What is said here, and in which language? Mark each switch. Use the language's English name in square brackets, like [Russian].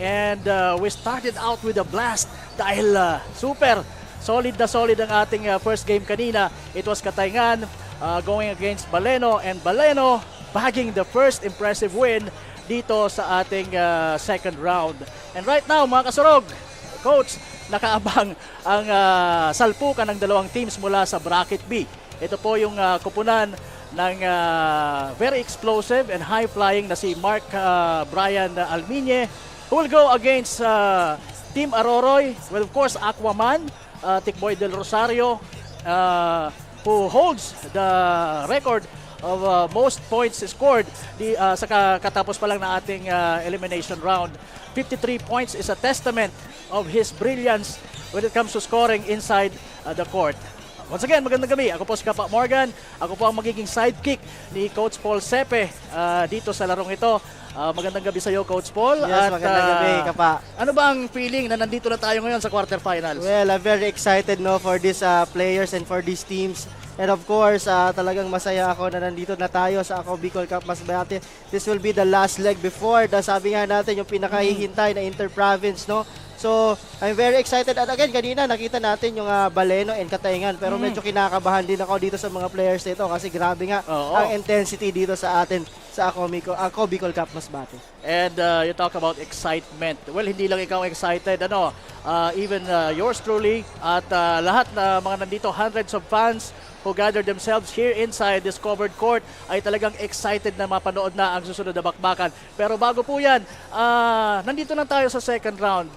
[English] And we started out with a blast [Filipino] dahil super solid na solid ang ating first game kanina. [English] It was Katayngan going against Baleno, and Baleno bagging the first impressive win [Filipino] dito sa ating [English] second round. And right now, [Filipino] mga kasurog, Coach, nakaabang ang salpukan ng dalawang teams mula sa Bracket B. Ito po yung kupunan ng [English] very explosive and high-flying na si Mark Brian Alminye, who will go against Team Aroroy, well, of course, Aquaman, Tikboy Del Rosario, who holds the record of most points scored [Filipino] sa katapos pa lang na ating elimination round. [English] 53 points is a testament of his brilliance when it comes to scoring inside the court. [Filipino] Once again, magandang gabi. Ako po si Kapa Morgan. Ako po ang magiging sidekick ni Coach Paul Sepe dito sa larong ito. Magandang gabi sa iyo, Coach Paul. Yes, magandang gabi, Kapa. Ano ba ang feeling na nandito na tayo ngayon sa quarterfinals? [English] Well, I'm very excited for these players and for these teams. And of course, [Filipino] talagang masaya ako na nandito na tayo sa Ako Bicol Cup Masbate. [English] This will be the last leg before [Filipino] sabi nga natin yung pinakahihintay na inter-province, no? [English] So, I'm very excited. At again, [Filipino] kanina nakita natin yung [English] Baleno and Katayngan. [Filipino] Pero medyo kinakabahan din ako dito sa mga players nito kasi grabe nga ang intensity dito sa atin sa Ako Bicol Cup Masbate. [English] And you talk about excitement. Well, [Filipino] hindi lang ikaw [English] excited. Even yours truly [Filipino] at lahat na mga nandito, [English] hundreds of fans who gathered themselves here inside this covered court [Filipino] ay talagang excited na mapanood na ang susunod na bakbakan. Pero bago po yan, nandito na tayo sa second round.